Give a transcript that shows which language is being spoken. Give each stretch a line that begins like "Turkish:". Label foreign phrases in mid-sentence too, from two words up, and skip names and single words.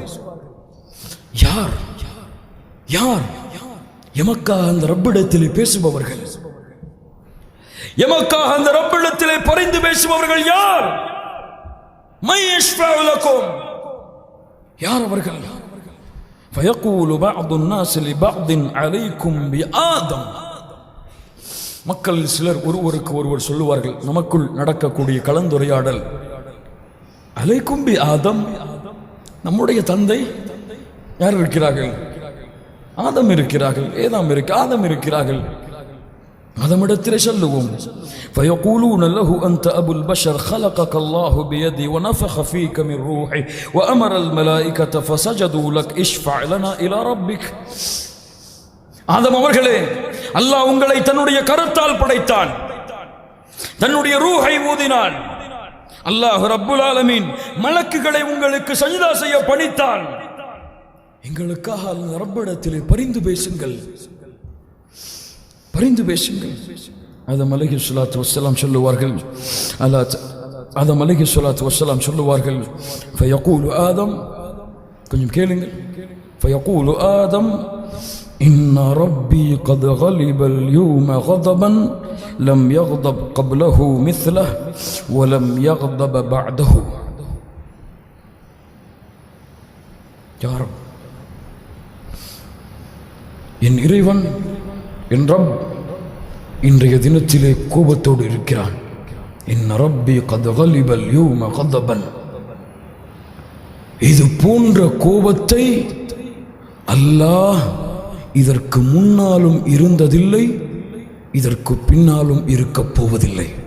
Tamil: யார் யார் எமக்காக அந்த ரப்பிடத்தில் பேசுபவர்கள்? எமக்காக அந்த ரப்பிடத்திலே பரிந்து பேசுபவர்கள் யார்?
Arabic: من يشفع لكم,
Tamil: யார் அவர்கள்?
Arabic: فيقول بعض الناس لبعض عليكم بآدم.
Tamil: மக்கள் சிலர் ஒருவருக்கு ஒருவர் சொல்லுவார்கள், நமக்குள் நடக்கக்கூடிய கலந்துரையாடல்,
Arabic: عليكم بآدم,
Tamil: நம்முடைய தந்தை யார் இருக்கிறார்கள்? ஆதம் இருக்கிறார்கள். ஏதாம் ஆதம் இருக்கிறார்கள். ஆதமிடத்திலே சொல்லுவோம்.
Arabic: فيقولون له أنت أبو البشر خلقك الله بيدي ونفخ فيك من روحي وأمر الملائكة فسجدوا لك اشفع لنا إلى ربك.
Tamil: ஆதம் அவர்களே, அல்லாஹ் உங்களை தன்னுடைய கரத்தால் படைத்தான், தன்னுடைய ரூஹை ஊதினான். அல்லாஹ்
Arabic: رب العالمين
Tamil: மலக்குகளை உங்களுக்கு சஜ்தா செய்ய பணித்தான். எங்களுக்காக ரப்பிடத்திலே பரிந்து பேசுங்கள், பரிந்து பேசுங்கள். ஆதம்
Arabic: عليه الصلاة والسلام
Tamil: சொல்லுவார்கள், ஆதம்
Arabic: عليه الصلاة والسلام
Tamil: சொல்லுவார்கள், ஃபயகூலு ஆதம், கொஞ்சம் கேளுங்கள்.
Arabic: فيقول آدم إن ربي قد غلب اليوم غضبا لم يغضب قبله مثله ولم يغضب بعده. يا رب،
Tamil: என் இறைவன், என் ரப் இன்றைய தினத்திலே கோபத்தோடு இருக்கிறான்.
Arabic: إن ربي قد غضب اليوم غضبا.
Tamil: இது போன்ற கோபத்தை அல்லாஹ் இதற்கு முன்னாலும் இருந்ததில்லை, இதற்கு பின்னாலும் இருக்கப் போவதில்லை.